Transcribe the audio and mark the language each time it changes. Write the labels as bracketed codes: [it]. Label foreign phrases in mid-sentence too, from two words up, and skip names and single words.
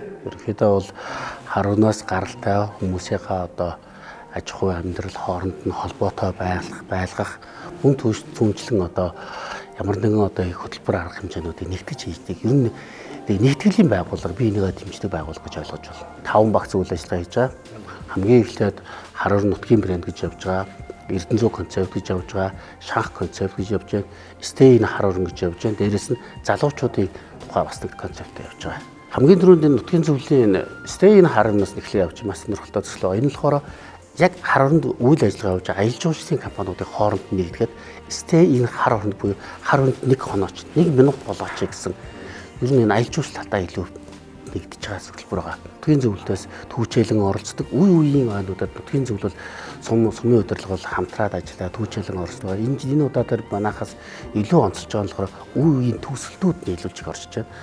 [mn] Ерөнхийдөө бол харунаас гаралтай хүмүүсийнхээ одоо аж ахуй амьдрал хооронд нь холбоотой байлгах мөн түнчлэн одоо ямар нэгэн одоо их хөтөлбөр арга хэмжээнүүдийг нэгтгэж хийдэг. Ер нь нэгтгэлийн байгууллага бие бинийгээ дэмждэг байгууллага гэж ойлгож байна. 5 багц үйл ажиллагаа хийж байгаа. Хамгийн эхлээд Харар нутгийн брэнд гэж явж байгаа. Эрдэнэзүү концепт гэж явж байгаа, шанх концепт гэж явж байна, [en] stay in [mn] Харуур гэж явж байна. Дээрээс нь залуучуудын тухай бас нэг концепт явж байгаа. Хамгийн түрүүнд энэ нутгийн зөвлөлийн [en] stay in [mn] Харуураас нэхлээ явж маш сонирхолтой төслөө. Энэ болохоор яг Харуунд үйл ажиллагаа явуулж байгаа аялал жуулчлалын компаниудын хооронд нэгдэхэд [en] stay in [mn] Харуур буюу Харуунд нэг хонооч, 1 минут болооч гэсэн ер нь энэ аялал жуулчлал талаа илүү нэгдэж байгаа зөвлөлбөр байгаа. Нутгийн зөвлөлтөөс түүчээлэн оролцдог үе үеийн ойнуудад нутгийн зөвлөл сумын удирдлага бол хамтраад ажиллаад түүчээлэн оролцдог. Энэ удаагаар манайхаас илүү онцолж байгаа нь болохоор үе үеийн төгсөлтүүд нь илүү их орж байна.